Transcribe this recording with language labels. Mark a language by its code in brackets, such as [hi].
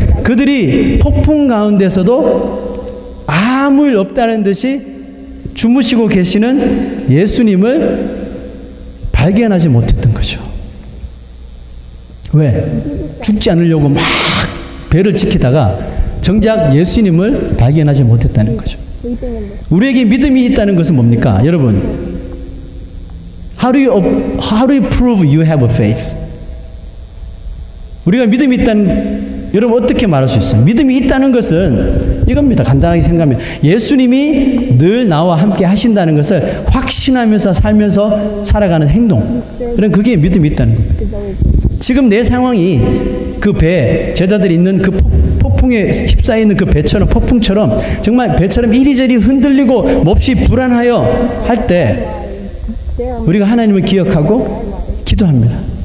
[ko] 그들이 폭풍 가운데서도 아무 일 없다는 듯이 주무시고 계시는 예수님을 발견하지 못했던 거죠. 왜? 죽지 않으려고 막 배를 지키다가 정작 예수님을 발견하지 못했다는 거죠. 우리에게 믿음이 있다는 것은 뭡니까? 여러분, [en] how do you prove you have a faith? [ko] 우리가 믿음이 있다는, 여러분 어떻게 말할 수 있어요? 믿음이 있다는 것은 이겁니다. 간단하게 생각하면 예수님이 늘 나와 함께 하신다는 것을 확신하면서 살면서 살아가는 행동. 그럼 그게 믿음이 있다는 겁니다. 지금 내 상황이 그 배, 제자들이 있는 그 폭풍에 휩싸여 있는 그 배처럼, 폭풍처럼 정말 배처럼 이리저리 흔들리고 몹시 불안하여 할 때 우리가 하나님을 기억하고 기도합니다.